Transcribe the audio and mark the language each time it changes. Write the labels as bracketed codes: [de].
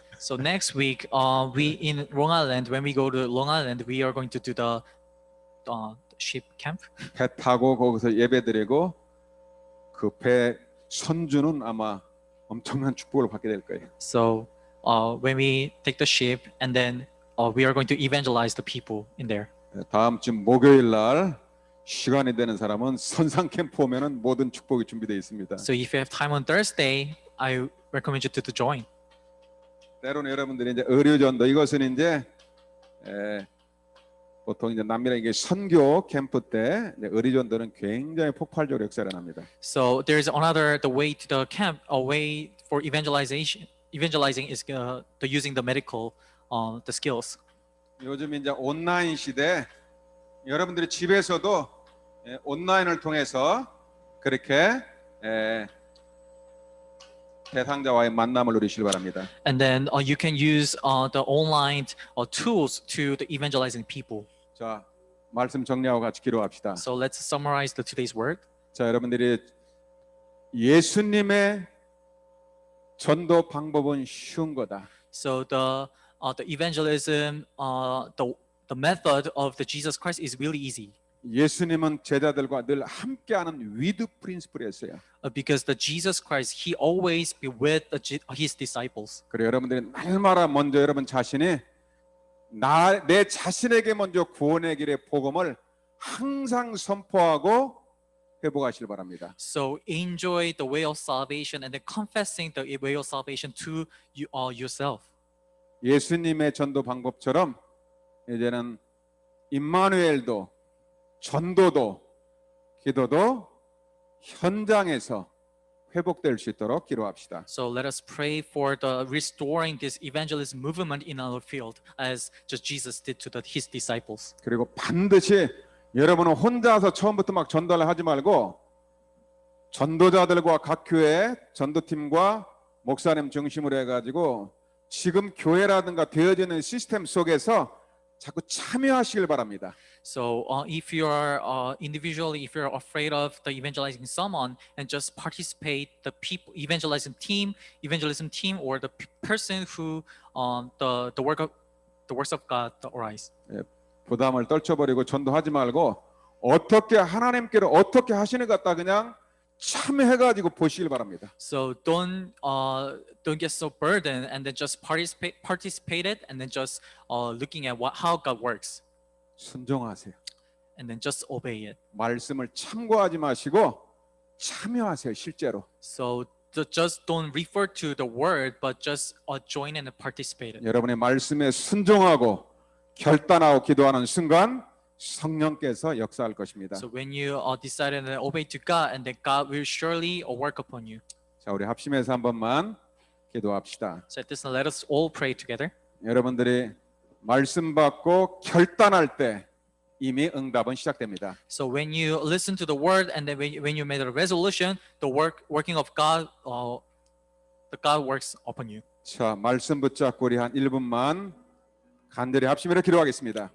[en] So next week, we in Long Island, when we go to Long Island, we are going to do the ship camp. [ko] 배 타고 거기서 예배드리고 그 배 선주는 아마 엄청난 축복을 받게 될 거예요. [en] So when we take the ship, and then we are going to evangelize the people in there. [ko] 다음 주 목요일 날 시간이 되는 사람은 선상 캠프 오면은 모든 축복이 준비되어 있습니다. [en] So if you have time on Thursday, I recommend you to join. [ko] 때로는 여러분들이 이제 의료전도 이것은 이제 보통 이제 남미랑 선교 캠프 때 의료전도는 굉장히 폭발적으로 역사를 합니다. [en] So there is another the way to the camp, a way for evangelizing is the using the medical the skills. [ko] 요즘 이제 온라인 시대 여러분들이 집에서도 온라인을 통해서 그렇게 대상자와의 만남을 누리시길 바랍니다. [en] And then you can use the online tools to the evangelizing people. [ko] 자, 말씀 정리하고 같이 기도합시다. [en] So let's summarize the today's word. [ko] 자, 여러분들이 예수님의 전도 방법은 쉬운 거다. [en] So the evangelism, the method of the Jesus Christ is really easy. [ko] 예수님은 제자들과 늘 함께하는 위드 프린시플이었어요. [en] Because the Jesus Christ, he always be with his disciples. [ko] 그래 여러분들이 날마다 먼저 여러분 자신이 내 자신에게 먼저 구원의 길의 복음을 항상 선포하고 회복하시길 바랍니다. [en] So enjoy the way of salvation and then confessing the way of salvation to you yourself. [ko] 예수님의 전도 방법처럼 이제는 임마누엘도 전도도 기도도 현장에서 회복될 수 있도록 기도합시다. [en] So let us pray for the restoring this evangelism movement in our field, as just Jesus did to his disciples. [ko] 그리고 반드시 여러분은 혼자서 처음부터 막 전도를 하지 말고 전도자들과 각 교회 전도팀과 목사님 중심으로 해가지고 지금 교회라든가 되어지는 시스템 속에서 자꾸 참여하시길 바랍니다. [en] So if you are individually, if you're afraid of the evangelizing someone, and just participate the people evangelism team, or the person who the works of God arise. [ko] 부담을 떨쳐버리고 전도하지 말고 어떻게 하나님께로 어떻게 하시는 것 같다 그냥 참여해가지고 보시길 바랍니다. [en] So don't get so burdened and then just participate it and then just looking at how God works [ko] 순종하세요. [en] and then just obey it. [ko] 말씀을 참고하지 마시고 참여하세요. 실제로. [en] So just don't refer to the word, but just join in and participate it. [ko] 여러분의 말씀에 순종하고 결단하고 기도하는 순간 성령께서 역사할 것입니다. [en] So when you decide and obey to God, and then God will surely work upon you. [ko] 자, 우리 합심해서 한 번만 기도합시다. [en] So at this, let us all pray together. [ko] 여러분들이 말씀 받고 결단할 때 이미 응답은 시작됩니다. [en] So when you listen to the word, and then when you made a resolution, the working of God, the God works upon you. [ko] 자, 말씀 붙잡고 우리 한 1분만 간절히 합심으로 기도하겠습니다.